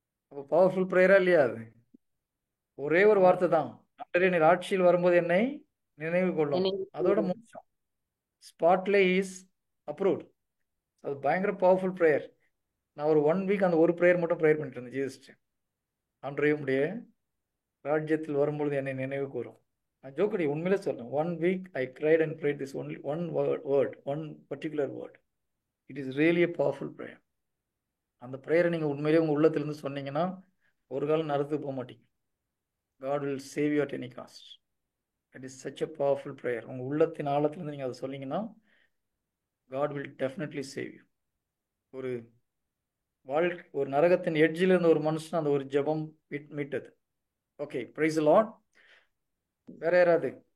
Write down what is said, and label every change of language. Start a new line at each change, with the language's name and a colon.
Tamil: அப்போ பவர்ஃபுல் ப்ரேயரா இல்லையா அது? ஒரே ஒரு வார்த்தை தான், ஆண்டவரே நீர் ஆட்சியில் வரும்போது என்னை நினைவு கொள்ளும். அதோட மோட்சம் ஸ்பாட்லே இஸ் அப்ரூவ்ட். அது பயங்கர பவர்ஃபுல் ப்ரேயர். நான் ஒரு 1 வீக் அந்த ஒரு ப்ரேயர் மட்டும் ப்ரேயர் பண்ணிட்டு இருந்தேன் ஜீசஸ்ட்டு. ஆண்டவரே உம்முடைய ராஜ்யத்தில் வரும்பொழுது என்னை நினைவு கூறும். நான் ஜோக்கடி உண்மையிலே சொல்றேன்.
English: 1 week I cried and prayed this only one word, one particular word. It is really a powerful prayer.
Tamil: அந்த ப்ரேயரை நீங்கள் உண்மையிலேயே உங்கள் உள்ளத்திலிருந்து சொன்னீங்கன்னா ஒரு காலம் நரத்துக்கு போக மாட்டீங்க.
English: God will save you at any cost. It is such a powerful prayer.
Tamil: உங்கள் உள்ளத்தின் ஆழத்திலிருந்து நீங்கள் அதை சொன்னீங்கன்னா
English: God will definitely save you.
Tamil: ஒரு ஒரு நரகத்தின் எட்ஜில் இருந்த ஒரு மனுஷன் அந்த ஒரு ஜெபம் மீட்டது. Okay, price Lord. வேற யாராவது?